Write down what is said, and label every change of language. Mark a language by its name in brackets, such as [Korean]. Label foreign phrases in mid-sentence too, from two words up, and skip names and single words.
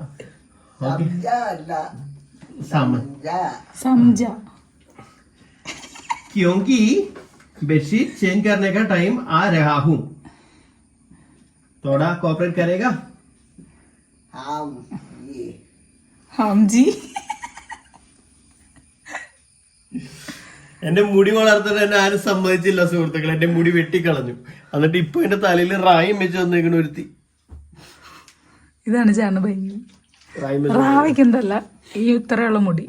[Hindi] समझा. क्योंकि [English] bedsheet change [Hindi] करने का टाइम आ रहा हूँ. थोड़ा कोऑपरेट करेगा? हम जी. [Malayalam] എന്റെ മുടി വളർത്താൻ എന്നെ ആരും സമ്മതിച്ചില്ല സുഹൃത്തുക്കൾ. എന്റെ മുടി വെട്ടിക്കളഞ്ഞു. എന്നിട്ട് ഇപ്പൊ എന്റെ തലയിൽ റായും വെച്ച് വന്നേക്കണ ഒരുത്തി. ഇതാണ് ചേട്ടൻ ഭംഗി. റാവിക്കെന്തല്ല ഈ ഇത്രയുള്ള മുടി.